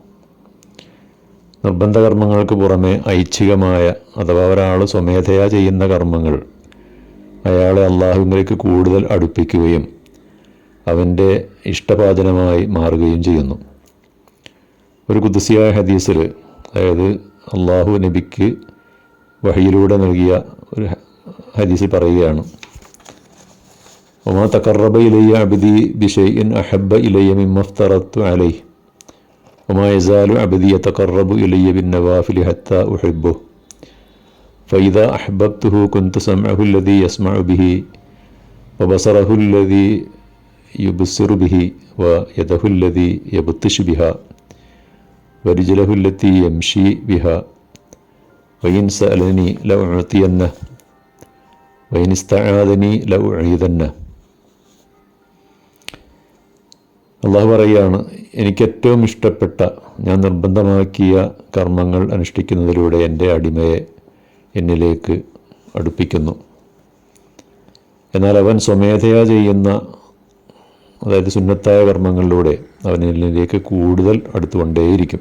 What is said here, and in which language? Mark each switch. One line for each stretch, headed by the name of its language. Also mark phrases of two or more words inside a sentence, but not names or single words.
Malayalam: നിർബന്ധ കർമ്മങ്ങൾക്ക് പുറമെ ഐച്ഛികമായ അഥവാ ഒരാൾ സ്വമേധയാ ചെയ്യുന്ന കർമ്മങ്ങൾ അയാളെ അള്ളാഹുവിലേക്ക് കൂടുതൽ അടുപ്പിക്കുകയും അവൻ്റെ ഇഷ്ടപാചനമായി മാറുകയും ചെയ്യുന്നു. ഒരു ഖുദ്സിയായ ഹദീസിൽ, അതായത് അള്ളാഹു നബിക്ക് വഹയിലൂടെ നൽകിയ ഒരു ഹദീസിൽ പറയുകയാണ്:
Arabic: وما تقرب إلي عبدي بشيء أحب إلي مما افترضت عليه وما يزال عبدي يتقرب إلي بالنوافل حتى أحبه فإذا أحببته كنت سمعه الذي يسمع به وبصره الذي يبصر به ويده الذي يبطش بها ورجله التي يمشي بها وإن سألني لأعطينه وإن استعاذني لأعيذنه.
Malayalam: അള്ളാഹു പറയുകയാണ്, എനിക്കേറ്റവും ഇഷ്ടപ്പെട്ട, ഞാൻ നിർബന്ധമാക്കിയ കർമ്മങ്ങൾ അനുഷ്ഠിക്കുന്നതിലൂടെ എൻ്റെ അടിമയെ എന്നിലേക്ക് അടുപ്പിക്കുന്നു. എന്നാൽ അവൻ സ്വമേധയാ ചെയ്യുന്ന, അതായത് സുന്നത്തായ കർമ്മങ്ങളിലൂടെ അവൻ എന്നിലേക്ക് കൂടുതൽ അടുത്തുകൊണ്ടേയിരിക്കും.